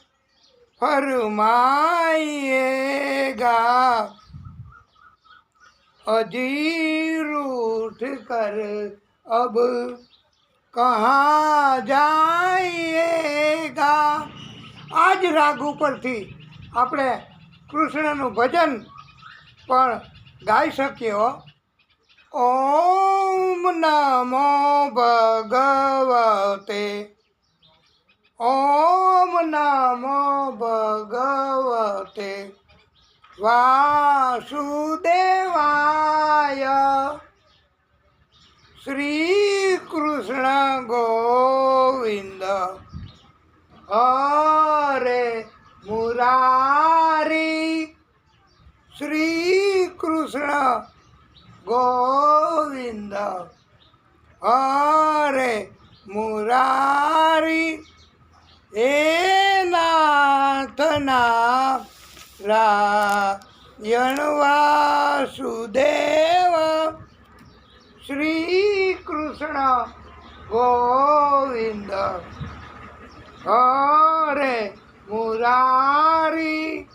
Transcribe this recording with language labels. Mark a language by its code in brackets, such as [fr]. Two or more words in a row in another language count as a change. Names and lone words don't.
[hi] फरमाइएगा अजी रूठ कर अब कहाँ जाइएगा आज राग [gu] ઉપરથી આપણે કૃષ્ણનું ભજન પણ ગાઈ શકીએ હો [sa] ઓમ નમો ભગવતે ઓમ નમો ભગવતે वासुदेवाय श्री कृष्ण गोविंद हरे मुरारी श्री कृष्ण गोविंद હરે મુરારી એ નાથના રાયણ વાસુદેવ શ્રી કૃષ્ણ ગોવિંદ હરે મુરારી